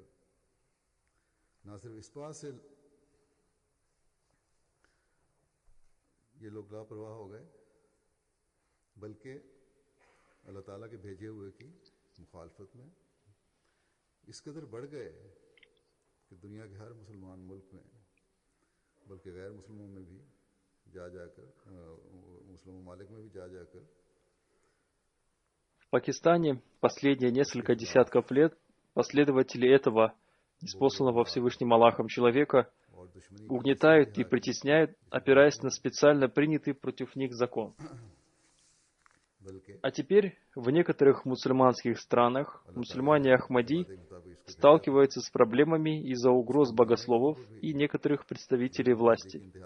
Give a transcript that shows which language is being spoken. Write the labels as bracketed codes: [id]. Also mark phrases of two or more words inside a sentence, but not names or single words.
[ur] نہ صرف اس بات سے یہ لوگ لاپرواہ ہو گئے، بلکہ اللہ تعالیٰ کے بھیجے ہوئے کی مخالفت میں اس قدر بڑھ گئے کہ دنیا کے ہر مسلمان ملک میں، بلکہ غیر مسلمانوں میں بھی مسلم ممالک میں بھی جا جاکر [ru] В Пакистане последние несколько десятков лет последователи этого неспосланного Всевышним Аллахом человека угнетают и притесняют, опираясь на специально принятый против них закон. А теперь в некоторых мусульманских странах мусульмане Ахмади сталкиваются с проблемами из-за угроз богословов и некоторых представителей власти.